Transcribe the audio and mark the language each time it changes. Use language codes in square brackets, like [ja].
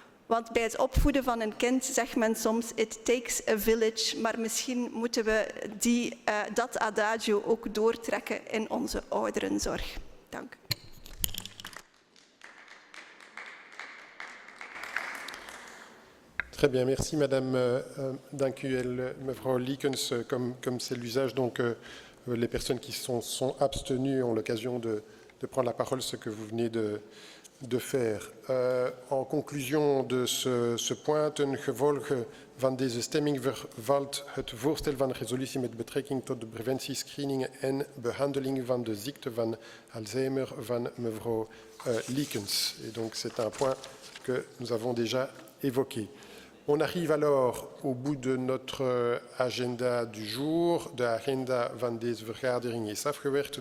[nl] Want bij het opvoeden van een kind zegt men soms [en] it takes a village, [nl] maar misschien moeten we dat adagio ook doortrekken in onze ouderenzorg. Dank. [fr] Très bien, merci Madame. [nl] Dank u wel, mevrouw Liekens. [fr] Comme c'est l'usage, donc les personnes qui sont abstenues ont l'occasion de prendre la parole, ce que vous venez de faire. En conclusion de ce point, [nl] ten gevolge van deze stemming vervalt het voorstel van resolutie met betrekking tot de preventie, screening en behandeling van de ziekte van Alzheimer van mevrouw Liekens. [fr] Et donc c'est un point que nous avons déjà évoqué. On arrive alors au bout de notre agenda du jour. [nl] De agenda van deze vergadering is afgewerkt.